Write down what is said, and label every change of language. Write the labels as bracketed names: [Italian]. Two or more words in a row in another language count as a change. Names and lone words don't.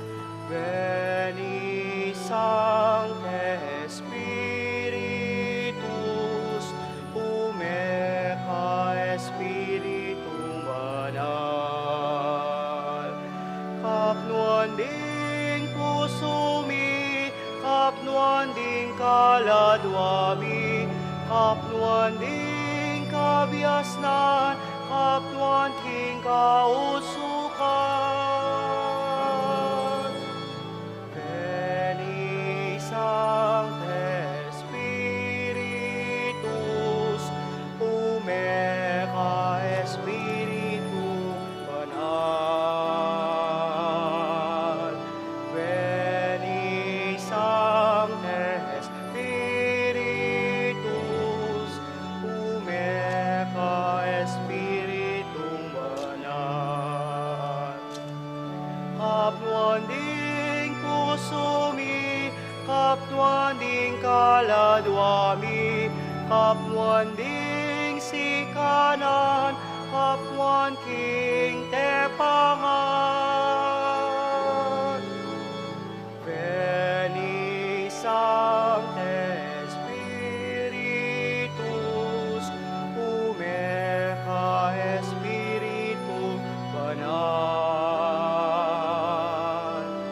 [Latin] Veni Sancte Spiritus, Humeca Spiritum Banal. [Pampanga] Kapnuan ding pusumi, kapnuan ding kaladwami, kapnuan ding kabiasnan, kapnuan king kausukan. [Latin] Veni Sancte Spiritus, Humeca Spiritum Banal. Veni Sancte Spiritus, Humeca Spiritum Banal. [Pampanga] Kapnuan ding pusumi, kapnuan ding kaladwami, kapnuan ding sikanan, kapnuan king tepangan. [Latin] Veni Sancte Spiritus, Humeca Spiritum Banal.